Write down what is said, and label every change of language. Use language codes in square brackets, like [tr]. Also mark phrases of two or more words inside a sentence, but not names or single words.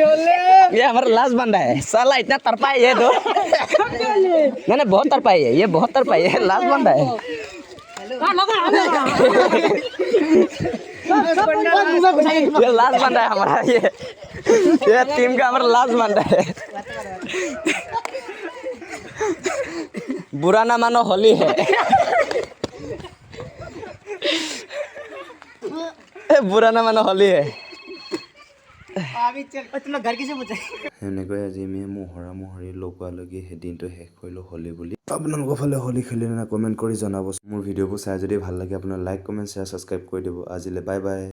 [hi] है साला इतना तरपा है ये दो मैंने बहुत तरपाई है ये बहुत तरपाई है लास्ट बंदा है ये लास्ट बंदा है हमारा ये टीम का हमारा लास्ट बंदा है बुरा ना मानो होली है बुरा ना मानो होली है अभी चल तुम घर किसे पूछे [as] সেনেকৈ আজি আমি মোহৰি লগোৱালৈকে সেই দিনটো শেষ কৰিলোঁ হোলী বুলি আপোনালোকৰ ফালে হোলী খেলিলে না কমেণ্ট কৰি জনাব মোৰ ভিডিঅ'বোৰ চাই যদি ভাল লাগে আপোনাৰ লাইক কমেণ্ট শ্বেয়াৰ ছাবস্ক্ৰাইব কৰি দিব আজিলৈ বাই বাই